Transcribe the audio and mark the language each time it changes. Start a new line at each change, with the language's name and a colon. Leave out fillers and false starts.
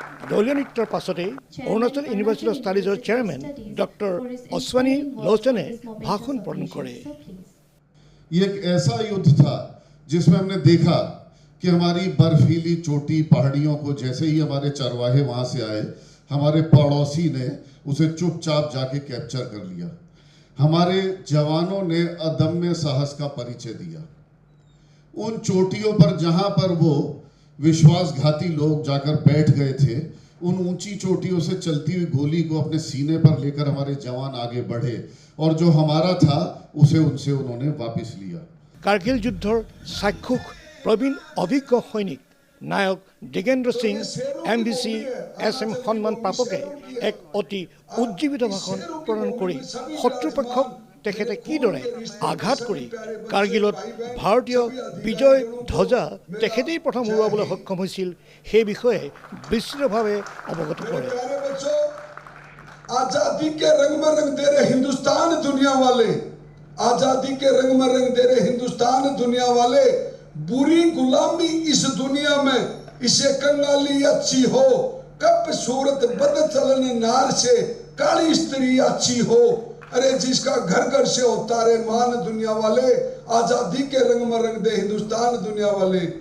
Assamese: দলীয় নৃত্যৰ পাছতেই Arunachal university of ষ্টাডিজৰ chairman doctor Ashwini লোচনে ভাষণ প্ৰদান কৰে।
Hindi: ये एक ऐसा युद्ध था जिसमें हमने देखा कि हमारी बर्फीली चोटी पहाड़ियों को जैसे ही हमारे चरवाहे वहां से आए, हमारे पड़ोसी ने उसे चुपचाप जाके कैप्चर कर लिया। हमारे जवानों ने अदम्य साहस का परिचय दिया। उन चोटियों पर जहां पर वो विश्वासघाती लोग जाकर बैठ गए थे, उन ऊंची चोटियों से चलती हुई गोली को अपने सीने पर लेकर हमारे जवान आगे बढ़े और जो हमारा था उसे उनसे उन्होंने वापस लिया।
Assamese: কাৰ্গিল যুদ্ধৰ চাক্ষুষ প্ৰবীণ অভিজ্ঞ সৈনিক নায়ক দিগেন্দ্ৰ সিং MVC SM সন্মান প্ৰাপকে এক অতি উজ্জীৱিত ভাষণ প্ৰদান কৰি শত্ৰুপক্ষক তেখেতে কিদৰে আঘাত কৰি কাৰ্গিলত ভাৰতীয় বিজয় ধ্বজা তেখেতেই প্ৰথম উৰুৱাবলৈ সক্ষম হৈছিল সেই বিষয়ে বিস্তৃতভাৱে অৱগত কৰে।
Hindi: आजादी के रंग में रंग दे रहे हिंदुस्तान दुनिया वाले, आजादी के रंग में रंग दे रहे हिंदुस्तान दुनिया वाले, बुरी गुलामी इस दुनिया में इसे कंगाली अच्छी हो, कब सूरत बद चलन नार से काली स्त्री अच्छी हो, अरे जिसका घर घर से होता रे मान दुनिया वाले, आजादी के रंग में रंग दे हिंदुस्तान दुनिया वाले।